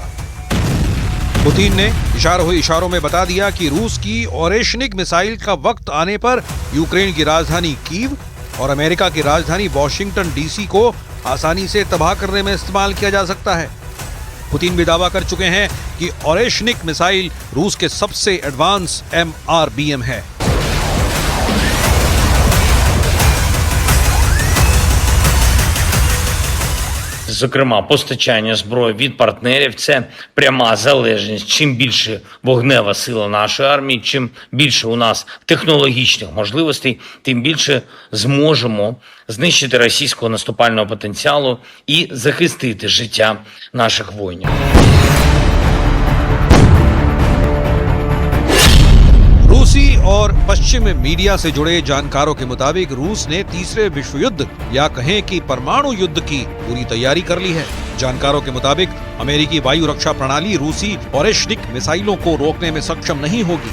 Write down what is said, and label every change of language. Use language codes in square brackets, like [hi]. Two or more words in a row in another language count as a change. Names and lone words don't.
[hi] पुतिन ने इशारों में बता दिया कि रूस की ओरेशनिक मिसाइल का वक्त आने पर यूक्रेन की राजधानी कीव और अमेरिका की राजधानी वॉशिंगटन DC को आसानी से तबाह करने में इस्तेमाल किया जा सकता है। पुतिन भी दावा कर चुके हैं कि ओरेशनिक मिसाइल रूस के सबसे एडवांस MRBM है। [uk] Зокрема, постачання зброї від партнерів – це пряма залежність. Чим більше вогнева сила нашої армії, чим більше у нас технологічних можливостей, тим більше зможемо знищити російського наступального потенціалу і захистити життя наших воїнів. [hi] रूसी और पश्चिम मीडिया से जुड़े जानकारों के मुताबिक रूस ने तीसरे विश्व युद्ध या कहें कि परमाणु युद्ध की पूरी तैयारी कर ली है। जानकारों के मुताबिक अमेरिकी वायु रक्षा प्रणाली रूसी ओरेशनिक मिसाइलों को रोकने में सक्षम नहीं होगी।